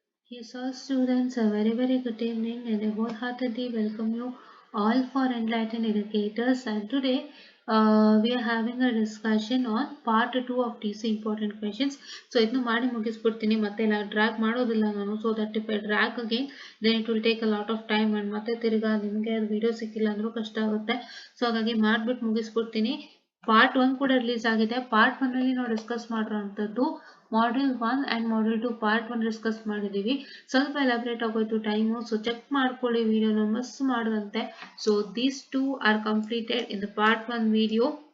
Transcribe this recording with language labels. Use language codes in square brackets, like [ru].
[en] Yes, all students, a very good evening and I wholeheartedly welcome you all for Enlightened Educators. And today we are having a discussion on part 2 of TC important questions. [kn] So, idnu ಮಾಡಿ ಮುಗಿಸ್ಬಿಡ್ತೀನಿ ಮತ್ತೆ drag ಮಾಡೋದಿಲ್ಲ ನಾನು. [en] So that if I drag again, then it will take a lot of time and [kn] ಮತ್ತೆ ತಿರ್ಗಾ ನಿಮಗೆ video ಸಿಕ್ಕಿಲ್ಲ ಅಂದ್ರೂ ಕಷ್ಟ ಆಗುತ್ತೆ. ಸೊ ಹಾಗಾಗಿ ಮಾಡ್ಬಿಟ್ಟು ಮುಗಿಸ್ಬಿಡ್ತೀನಿ. ಪಾರ್ಟ್ 1 ಕೂಡ ರಿಲೀಸ್ ಆಗಿದೆ. ಪಾರ್ಟ್ 1 ಅಲ್ಲಿ ನಾವು discuss ಮಾಡಿರೋಂಥದ್ದು module 1 and module 2 part 1 discuss ಮಾಡಿದೀವಿ. ಸ್ವಲ್ಪ ಎಲಾಬ್ರೇಟ್ ಆಗೋಯ್ತು ಟೈಮು, ಸೊ ಚೆಕ್ ಮಾಡ್ಕೊಳ್ಳಿ ವಿಡಿಯೋನ ಮಿಸ್ ಮಾಡದಂತೆ. [en] So these two are completed in the part 1 video.